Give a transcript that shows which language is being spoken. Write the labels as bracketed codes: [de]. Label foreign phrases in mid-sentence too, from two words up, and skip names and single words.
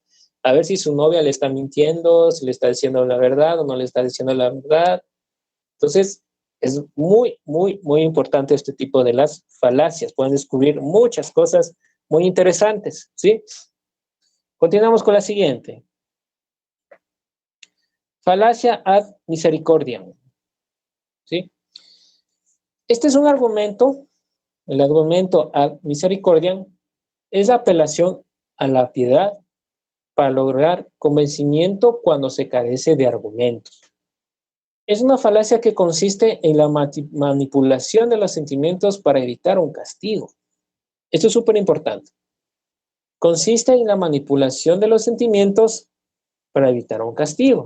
[es] A ver si su novia le está mintiendo, si le está diciendo la verdad o no le está diciendo la verdad. Entonces, es muy, muy, muy importante este tipo de las falacias. Pueden descubrir muchas cosas muy interesantes, ¿sí? Continuamos con la siguiente. Falacia [la] ad misericordiam, [es] ¿sí? Este es un argumento, el argumento [la] ad misericordiam [es] es la apelación a la piedad para lograr convencimiento cuando se carece de argumentos. Es una falacia que consiste en la manipulación de los sentimientos para evitar un castigo. Esto es súper importante. Consiste en la manipulación de los sentimientos para evitar un castigo.